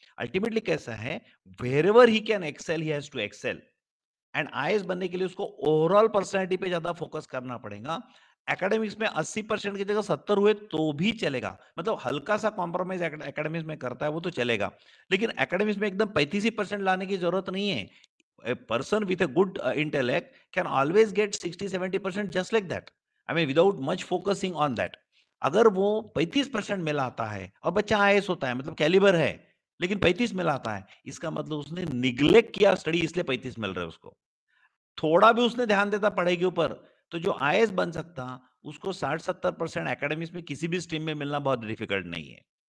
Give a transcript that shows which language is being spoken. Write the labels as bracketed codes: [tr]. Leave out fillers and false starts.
[hi] Ultimately कैसा है, [en] wherever he can excel he has to excel, [hi] and IAS बनने के लिए उसको ओवरऑल पर्सनैलिटी पे ज्यादा फोकस करना पड़ेगा। एकेडमिक्स में 80% की जगह 70 हुए तो भी चलेगा, मतलब हल्का सा कॉम्प्रोमाइज एकेडमिक्स में करता है वो तो चलेगा, लेकिन एकेडमिक्स में एकदम 35% लाने की जरूरत नहीं है। [en] A person with a good intellect can always get 60-70% just like that. I mean, without much focusing on that. [hi] अगर वो 35% में लाता है और बच्चा आईएएस होता है, मतलब कैलिबर है, लेकिन 35 में लाता है, इसका मतलब उसने निग्लेक्ट किया स्टडी, इसलिए 35 मिल रहे हैं उसको। थोड़ा भी उसने ध्यान देता पढ़ाई के ऊपर, तो जो आईएएस बन सकता, उसको 60-70% एकेडमिक्स में किसी भी स्ट्रीम में मिलना बहुत डिफिकल्ट नहीं है।